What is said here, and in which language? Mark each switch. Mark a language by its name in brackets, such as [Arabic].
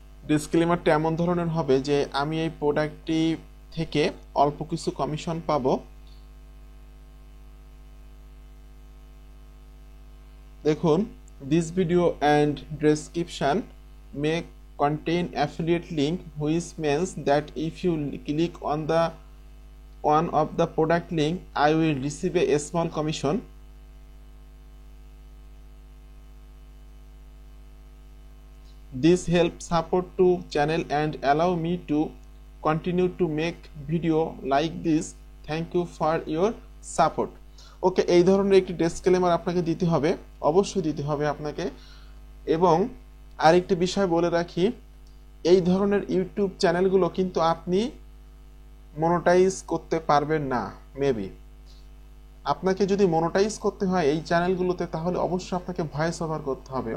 [Bangla] ডিসক্লেমারটা এমন ধরনের হবে যে আমি এই প্রোডাক্টটি থেকে অল্প কিছু কমিশন পাবো। দেখুন, [English] this video and description may contain affiliate link which means that if you click on the one of the product link I will receive a small commission. This helps support to channel and allow me to continue to make video like this. Thank you for your support. [Bangla] ওকে, এই ধরনের একটি disclaimer আপনাকে দিতে হবে, অবশ্যই দিতে হবে আপনাকে। এবং আরেকটি বিষয় বলে রাখি, এই ধরনের ইউটিউব চ্যানেলগুলো কিন্তু আপনি মনোটাইজ করতে পারবেন না। মেবি আপনাকে যদি মনোটাইজ করতে হয় এই চ্যানেলগুলোতে, তাহলে অবশ্যই আপনাকে ভয়েস ওভার করতে হবে।